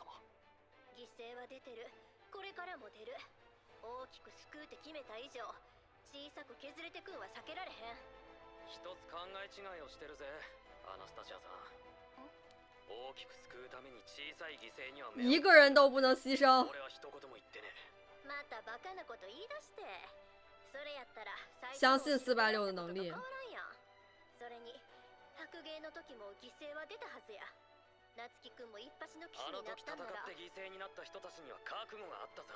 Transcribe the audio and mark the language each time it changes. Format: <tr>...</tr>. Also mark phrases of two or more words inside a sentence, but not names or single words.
<ja>アナスタシア様。犠牲は出てる。これからも出る。 大きく救うって決めた以上、小さく削れてくんは避けられへん。一つ考え違いをしてるぜ、アナスタシアさん。大きく救うために小さい犠牲には</ja> <zh>一个人都不能牺牲。</zh> <ja>俺は一言も言ってね。またバカなこと言い出して。それやったら</ja> <zh>相信486的能力。</zh> <ja>それに白芸の時も犠牲は出たはずや。夏希くんも一発の騎士になったんなら。あの時戦って犠牲になった人たちには覚悟があったさ。</ja>